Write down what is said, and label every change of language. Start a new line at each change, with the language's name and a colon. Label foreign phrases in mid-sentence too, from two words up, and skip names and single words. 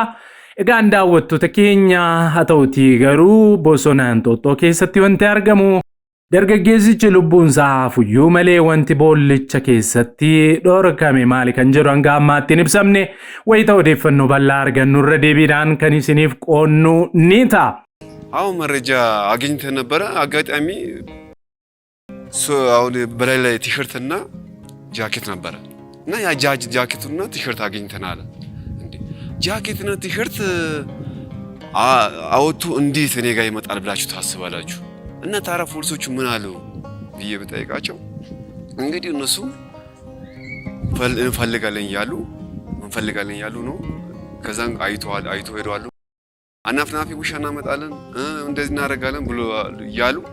Oromo: Egaan daawwattoota keenya haa ta'utii garuu bosona Inxooxxoo keessatti wanti argamu dargaggeessichi lubbuun isaa hafuyyuu malee wanti boollicha keessatti dhorkame maali kan jedhu hanga ammaatti hin ibsamne. Wayita odeeffannoo bal'aa argannu irra deebiidhaan kan isiniif qoonnu ni ta'a.
Amharic: አሁን መረጃ አግኝተን ነበር አጋጣሚ አሁን በላይ ላይ ቲሸርትና ጃኬት ነበር እና ያ ጃኬቱና ቲሸርት አግኝተናል እንዴ ጃኬትና ቲሸርት አውጡ እንዴት እኔ ጋር ይመጣል ብላችሁ ታስባላችሁ እና ታራ ፖሊሶቹ ምን አሉ ብዬ በጠይቃቸው እንግዲህ እነሱ እንፈልጋለን ያሉ ነው ከዛን አይቶ ሄደዋል አናፍናፊ ውሻ እናመጣለን እንደዚህ እናደርጋለን ብሎ ያሉ